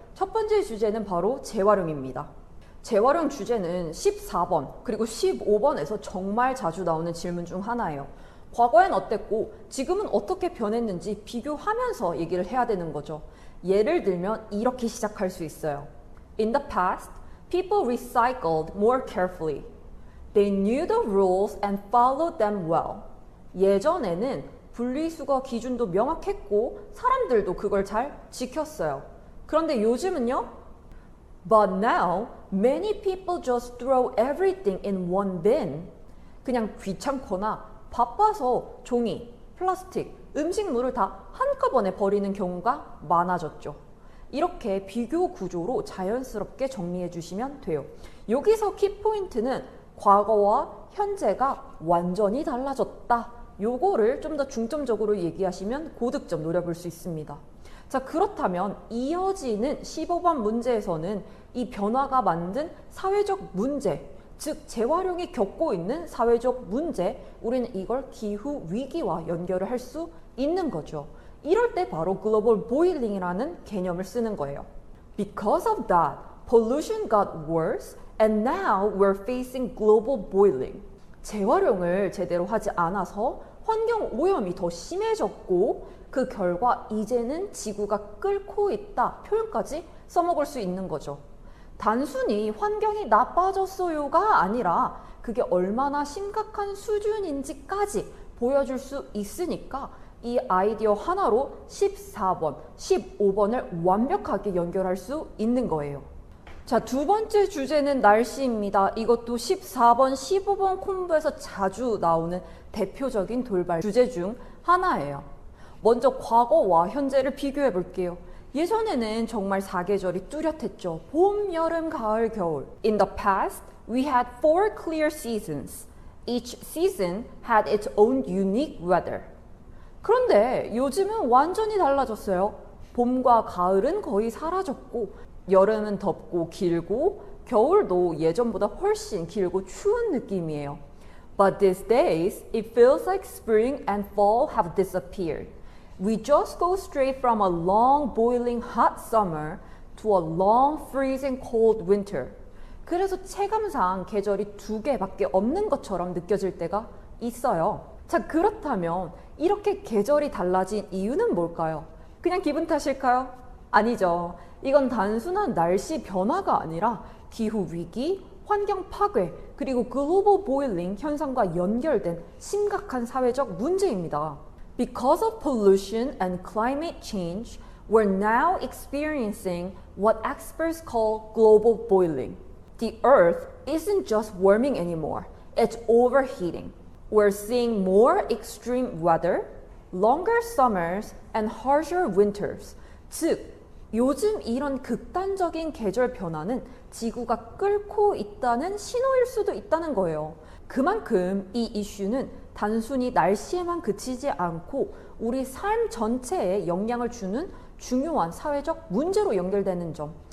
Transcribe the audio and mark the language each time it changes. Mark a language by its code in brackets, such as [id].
[ko] 첫 번째 주제는 바로 재활용입니다. 재활용 주제는 14번 그리고 15번에서 정말 자주 나오는 질문 중 하나예요. 과거엔 어땠고 지금은 어떻게 변했는지 비교하면서 얘기를 해야 되는 거죠. 예를 들면 이렇게 시작할 수 있어요. [en] In the past, people recycled more carefully. They knew the rules and followed them well. [ko] 예전에는 분리수거 기준도 명확했고 사람들도 그걸 잘 지켰어요. 그런데 요즘은요? [en] But now, many people just throw everything in one bin. [ko] 그냥 귀찮거나 바빠서 종이, 플라스틱, 음식물을 다 한꺼번에 버리는 경우가 많아졌죠. 이렇게 비교 구조로 자연스럽게 정리해 주시면 돼요. 여기서 키포인트는 과거와 현재가 완전히 달라졌다. 요거를 좀 더 중점적으로 얘기하시면 고득점 노려볼 수 있습니다. 자, 그렇다면 이어지는 15번 문제에서는 이 변화가 만든 사회적 문제, 즉 재활용이 겪고 있는 사회적 문제, 우리는 이걸 기후 위기와 연결을 할 수 있는 거죠. 이럴 때 바로 글로벌 보일링이라는 개념을 쓰는 거예요. [en] Because of that, pollution got worse and now we're facing global boiling. [ko] 재활용을 제대로 하지 않아서 환경 오염이 더 심해졌고 그 결과 이제는 지구가 끓고 있다 표현까지 써먹을 수 있는 거죠. 단순히 환경이 나빠졌어요가 아니라 그게 얼마나 심각한 수준인지까지 보여줄 수 있으니까 이 아이디어 하나로 14번, 15번을 완벽하게 연결할 수 있는 거예요. 자, 두 번째 주제는 날씨입니다. 이것도 14번, 15번 콤보에서 자주 나오는 대표적인 돌발 주제 중 하나예요. 먼저 과거와 현재를 비교해 볼게요. 예전에는 정말 사계절이 뚜렷했죠. 봄, 여름, 가을, 겨울. [en] In the past, we had 4 clear seasons. Each season had its own unique weather. [ko] 그런데 요즘은 완전히 달라졌어요. 봄과 가을은 거의 사라졌고 여름은 덥고 길고 겨울도 예전보다 훨씬 길고 추운 느낌이에요. [en] But these days, it feels like spring and fall have disappeared. We just go straight from a long boiling hot summer to a long freezing cold winter. [ko] 그래서 체감상 계절이 2개밖에 없는 것처럼 느껴질 때가 있어요. 자, 그렇다면 이렇게 계절이 달라진 이유는 뭘까요? 그냥 기분 탓일까요? 아니죠. 이건 단순한 날씨 변화가 아니라 기후 위기, 환경 파괴, 그리고 글로벌 보일링 현상과 연결된 심각한 사회적 문제입니다. [en] Because of pollution and climate change, we're now experiencing what experts call global boiling. The Earth isn't just warming anymore, it's overheating. We're seeing more extreme weather, longer summers, and harsher winters. [ko] 즉, 요즘 이런 극단적인 계절 변화는 지구가 끓고 있다는 신호일 수도 있다는 거예요. 그만큼 이 이슈는 단순히 날씨에만 그치지 않고 우리 삶 전체에 영향을 주는 중요한 사회적 문제로 연결되는 점.